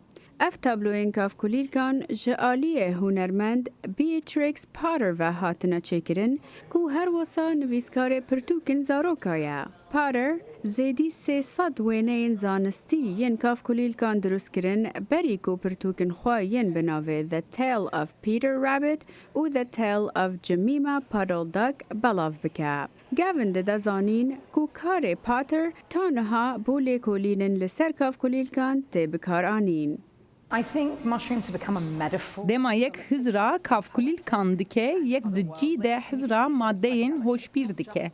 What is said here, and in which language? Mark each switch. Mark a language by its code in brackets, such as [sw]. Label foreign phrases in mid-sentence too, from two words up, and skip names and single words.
[ku] Ev tabloyên kafkulîlkan ji aliyê hunermend Beatrix Potter ve hatine çêkirin ku her wisa nivîskarê pirtûkên zaroka ye. Potter zêdî 300 wêneyên zanistî yên kafkulîlkan durust kirin berî ku pirtûkên xwe yên bi navê The Tale of Peter Rabbit û The Tale of Jemima Puddle Duck belav bike. Gavin dide zanîn ku karê Potter ta niha bû lêkolînin li ser kafkulîlkan tê bikar anîn. Dema yek hizra kafkulîlkan dike, yek di cî de hizra maddeyên hoşbîr dike.